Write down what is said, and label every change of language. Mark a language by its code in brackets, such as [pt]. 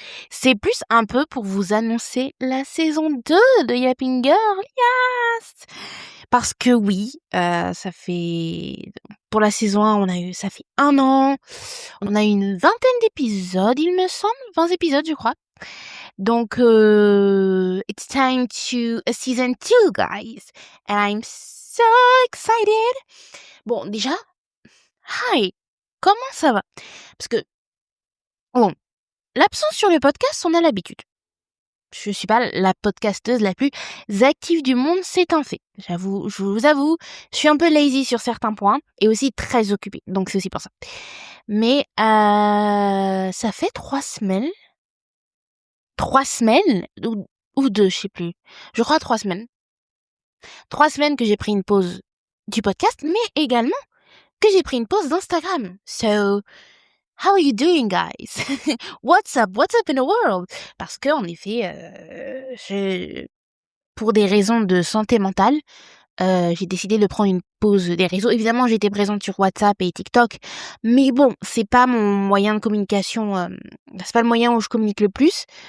[fr] C'est plus un peu pour vous annoncer la saison 2 de Yapinger. Yes! Parce que oui, ça fait... Pour la saison 1, ça fait 1 an. On a eu une vingtaine d'épisodes, il me semble. 20 épisodes, je crois. [en] Donc, it's time to a season 2, guys. And I'm so excited. [fr] Bon, déjà, hi, comment ça va? Parce que, bon, l'absence sur le podcast, on a l'habitude. Je suis pas la podcasteuse la plus active du monde, c'est un fait. Je vous avoue, je suis un peu lazy sur certains points et aussi très occupée. Donc, c'est aussi pour ça. Mais, ça fait 3 semaines. 3 semaines ou 2, je sais plus. Je crois 3 semaines. 3 semaines que j'ai pris une pause du podcast, mais également que j'ai pris une pause d'Instagram. [en] So, how are you doing, guys? What's up in the world? [fr] Parce que, en effet, pour des raisons de santé mentale, j'ai décidé de prendre une pause des réseaux. Évidemment, j'étais présente sur WhatsApp et TikTok, mais bon, c'est pas mon moyen de communication, c'est pas le moyen où je communique le plus.